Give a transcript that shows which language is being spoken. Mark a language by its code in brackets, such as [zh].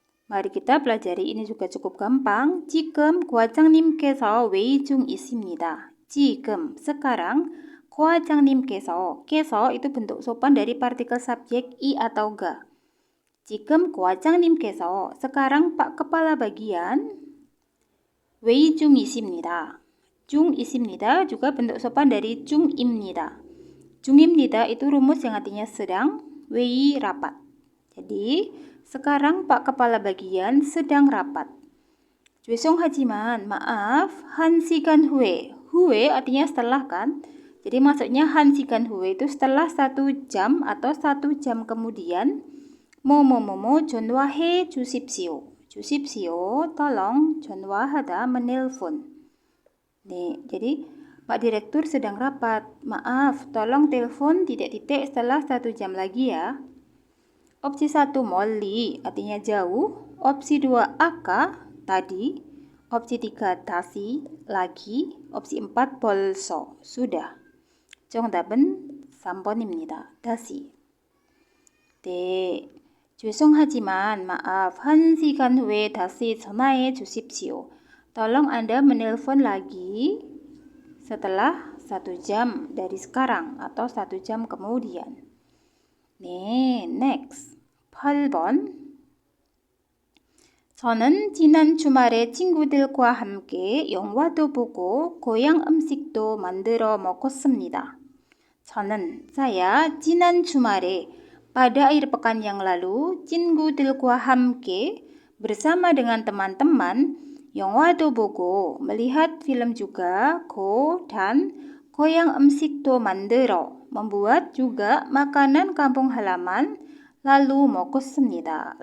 [id] Mari kita pelajari ini juga cukup gampang. [ko] 지금 과장님께서 회의 중 있습니다. 지금 [id] sekarang [ko] 과장님께서 [id] keso itu bentuk sopan dari partikel subjek i atau ga. [ko] 지금 과장님께서 [id] sekarang Pak Kepala Bagian [ko] 회의 중 있습니다. 중 있습니다 [id] juga bentuk sopan dari 중입니다. 중입니다 itu rumus yang artinya sedang, 회의 rapat. Jadi Sekarang Pak Kepala Bagian sedang rapat. [ko] 죄송하지만, maaf, 1시간 후에. [id] Hue artinya setelah kan? Jadi maksudnya [ko] 1시간 후에 [id] itu setelah 1 jam atau 1 jam kemudian. [ko] 뭐뭐뭐뭐 전화해 주십시오. [id] 주십시오, tolong, 전화하다, menelpon. Nih, jadi Pak Direktur sedang rapat. Maaf, tolong telepon titik-titik setelah 1 jam lagi ya. Opsi 1 멀리 artinya jauh. Opsi 2 아까 tadi. Opsi 3 다시 lagi. Opsi 4 벌써 sudah. [ko] 정답은 3번입니다. 다시. 네. 죄송하지만 maaf 1시간 후에 다시 전화해 주십시오. [id] Tolong Anda menelpon lagi setelah 1 jam dari sekarang atau 1 jam kemudian. [ko] 네, next. 8번. 저는 지난 주말에 친구들과 함께 영화도 보고 고향 음식도 만들어 먹었습니다. [id] 저는 saya [ko] 지난 주말에 [id] pada akhir pekan yang lalu [ko] 친구들과 함께 [id] bersama dengan teman-teman [ko] 영화도 보고 [id] melihat film juga go dan [ko] 고향 음식도 만들어 [id] membuat juga makanan kampung halaman lalu 먹었습니다.